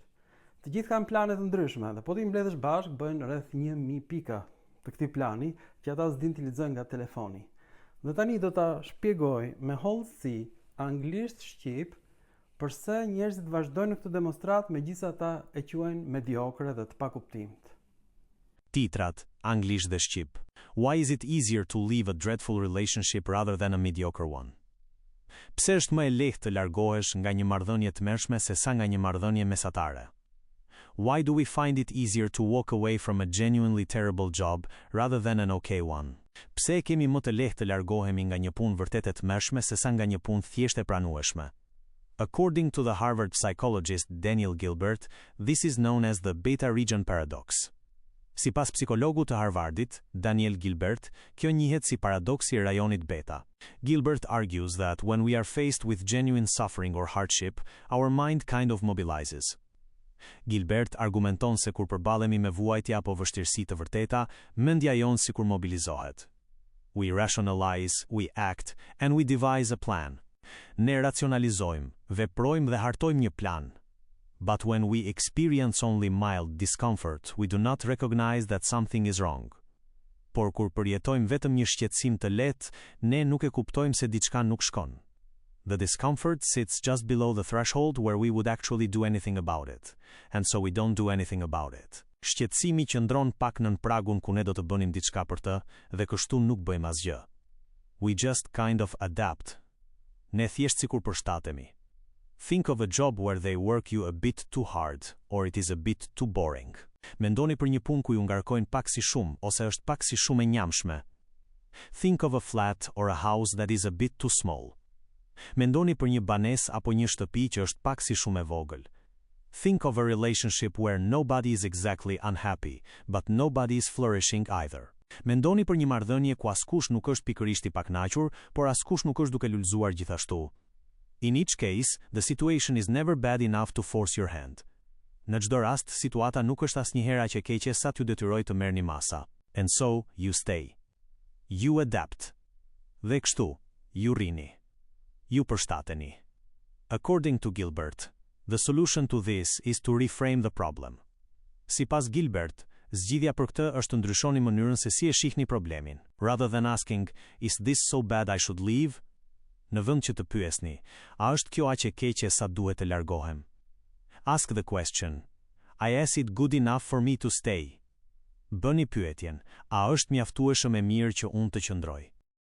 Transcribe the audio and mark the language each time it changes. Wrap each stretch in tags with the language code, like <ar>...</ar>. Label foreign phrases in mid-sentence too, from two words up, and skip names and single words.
<sq>Të gjithë kanë plane të ndryshme dhe po ti mbledhësh bashkë bëjnë rreth 1000 pika të këtij plani që ata s'din t'i lexojnë nga telefoni. Dhe tani do ta shpjegoj me hollësi anglisht shqip përse njerëzit vazhdojnë në këtë demonstrat megjithëse ata e quajnë mediokre dhe të pakuptimt. Titrat, anglisht dhe shqip.</sq> <en>Why is it easier to leave a dreadful relationship rather than a mediocre one?</en> <sq>Pse është më e lehtë të largohesh nga një marrëdhënie të mëshme se sa nga një marrëdhënie mesatare?</sq> <en>Why do we find it easier to walk away from a genuinely terrible job rather than an okay one?</en> <sq>Pse kemi më të lehtë të largohemi nga një punë vërtet e tmerrshme se sa nga një punë thjesht e pranueshme?</sq> <en>According to the Harvard psychologist Daniel Gilbert, this is known as the beta region paradox.</en> <sq>Sipas psikologut të Harvardit, Daniel Gilbert, kjo njihet si paradoksi I rajonit beta.</sq> <en>Gilbert argues that when we are faced with genuine suffering or hardship, our mind kind of mobilizes.</en> <sq>Gilbert argumenton se kur përballemi me vuajtje apo vështirësi të vërteta, mendja jonë sikur mobilizohet.</sq> <en>We rationalize, we act, and we devise a plan.</en> <sq>Ne racionalizojmë, veprojmë dhe hartojmë një plan.</sq> <en>But when we experience only mild discomfort, we do not recognize that something is wrong.</en> <sq>Por kur përjetojmë vetëm një shqetësim të lehtë, ne nuk e kuptojmë se diçka nuk shkon.</sq> <en>The discomfort sits just below the threshold where we would actually do anything about it, and so we don't do anything about it.</en> <sq>Shqetësimi qëndron pak nën pragun ku ne do të bënim diçka për të, dhe kështu nuk bëjmë asgjë.</sq> <en>We just kind of adapt.</en> <sq>Ne thjesht sikur përshtatemi.</sq> <en>Think of a job where they work you a bit too hard, or it is a bit too boring.</en> <sq>Mendoni për një punë ku ju ngarkojnë pak si shumë, ose është pak si shumë e njamshme.</sq> <en>Think of a flat or a house that is a bit too small.</en> <sq>Mendoni për një banesë apo një shtëpi që është pak si shumë e vogël.</sq> <en>Think of a relationship where nobody is exactly unhappy, but nobody is flourishing either.</en> <sq>Mendoni për një marrëdhënie ku askush nuk është pikërisht I pakënaqur, por askush nuk është duke lulëzuar gjithashtu.</sq> <en>In each case, the situation is never bad enough to force your hand.</en> <sq>Në çdo rast, situata nuk është asnjëherë aq e keqe sa t'ju detyroj të merrni masa.</sq> <en>And so, you stay. You adapt.</en> <sq>Dhe kështu, ju rrini. ju përshtateni.</sq> <en>According to Gilbert, the solution to this is to reframe the problem.</en> <sq>Sipas Gilbert, zgjidhja për këtë është të ndryshoni mënyrën se si e shihni problemin.</sq> <en>Rather than asking, is this so bad I should leave?</en> <sq>Në vend që të pyesni, a është kjo aq e keqe sa duhet të largohem?</sq> <en>Ask the question, is it good enough for me to stay?</en> <sq>Bëni pyetjen, a është mjaftueshëm e mirë që unë të qëndroj?</sq>